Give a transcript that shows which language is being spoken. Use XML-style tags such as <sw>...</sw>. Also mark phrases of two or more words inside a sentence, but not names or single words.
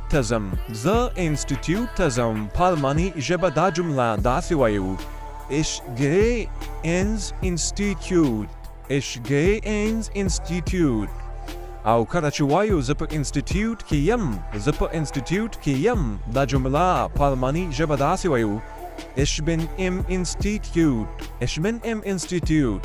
<ps>ته ځم زه انسټیټیوټ ته ځم په الماني ژبه دا جمله داسې وایو</ps> <de>Ich gehe ins Institut. Ich gehe ins Institut.</de> <ps>او کله چې وایو زه په انسټیټیوټ کې یم زه په انسټیټیوټ کې یم دا جمله په الماني ژبه داسې وایو</ps> <de>Ich bin im Institut. Ich bin im Institut.</de>